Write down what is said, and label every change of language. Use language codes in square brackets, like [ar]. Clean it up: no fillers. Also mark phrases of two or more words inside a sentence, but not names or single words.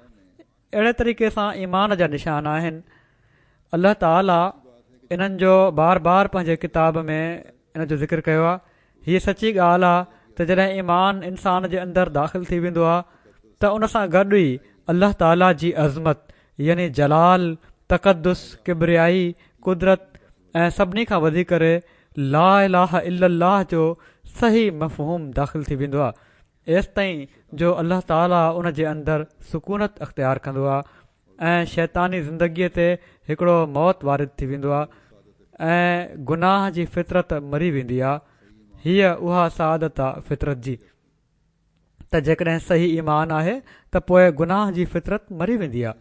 [sd] अहिड़े तरीक़े सां ईमान जा निशान आहिनि। अल्लाह ताला इन्हनि जो बार बार पंहिंजे किताब में इन जो ज़िक्र कयो आहे। हीअ सची ॻाल्हि आहे त जॾहिं ईमान इंसान जे अंदरि दाख़िल थी वेंदो आहे त उन सां गॾु ई अल्लाह ताला जी अज़मत यानी जलाल, तक़दुस, किबरियाई, कुदरत ऐं सभिनी खां वधीक करे [ar] لا إله إلا الله [sd] जो सही मफ़हूम दाख़िल थी वेंदो आहे। एसि ताईं जो अल्लाह ताला उन जे अंदरि सुकूनत अख़्तियार कंदो आहे ऐं शैतानी ज़िंदगीअ ते हिकिड़ो मौत वारिद थी वेंदो आहे ऐं गुनाह जी फितरत मरी वेंदी आहे। हीअ उहा सआदत आहे फितरत जी, त जेकॾहिं सही ईमान आहे त पोइ गुनाह जी फितरत मरी वेंदी आहे।